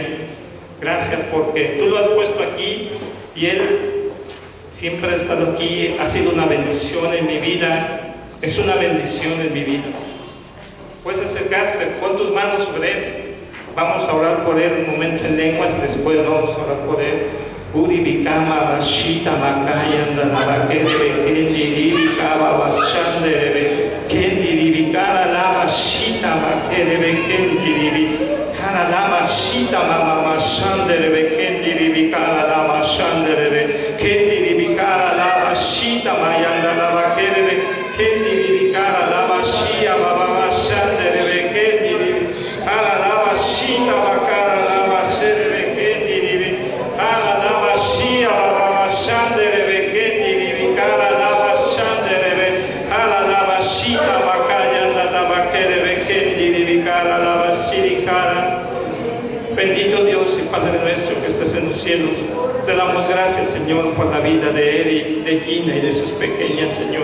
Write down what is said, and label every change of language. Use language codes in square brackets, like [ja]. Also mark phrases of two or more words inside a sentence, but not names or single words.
[es] Gracias porque tú lo has puesto aquí y él siempre ha estado aquí, ha sido una bendición en mi vida, es una bendición en mi vida. Puedes acercarte, pon tus manos sobre él, vamos a orar por él un momento en lenguas y después vamos a orar por él. Uribikama bashita makayanda nabakere kendirivikaba bashandere kendiribikara la bashita makere kendirivi kana la bashita mama mashandere kendiribikara la mashandere kendiribikara la bashita mayanda nabakere kendiribikara la bashia baba mashandere kendirivikara la bashita makara la bashere Bendito Dios y Padre nuestro que estás en los cielos, te damos gracias, Señor, por la vida de Eric, de Gina y de sus pequeñas, Señor.